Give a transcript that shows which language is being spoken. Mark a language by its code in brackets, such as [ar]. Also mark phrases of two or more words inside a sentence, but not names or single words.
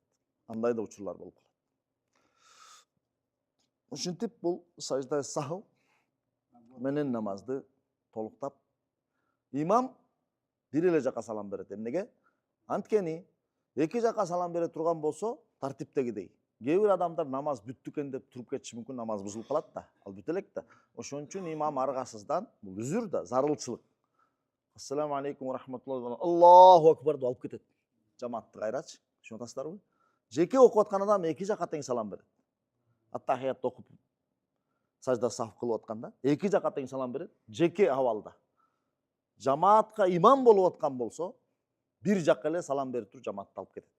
[ky] Андай да учурлар болуп калат. Ушинтип бул сажда сахв менен намазды толуктап имам бир эле жакка салам берет. Эмнеге? Анткени эки жакка салам бере турган болсо тартиптегидей. Кээ бир адамдар намаз бүттү экен деп туруп кетиши мүмкүн, намаз бузулуп калат да, ал бүтө элек да. Ошон үчүн имам аргасыздан бул үзүр да, зарылчылык. [ar] السلام عليكم ورحمة الله. الله أكبر [ky] деп алып кетет. Жамаатты кайрачы. Түшүнүп атасыздарбы? Жеке окуп аткан адам эки жакка тең салам берет. Аттахиятты окуп сажда сахв кылып атканда эки жакка тең салам берет. Жеке абалда. Жамаатка имам болуп аткан болсо бир жакка эле салам берип туруп жамаатты алып кетет.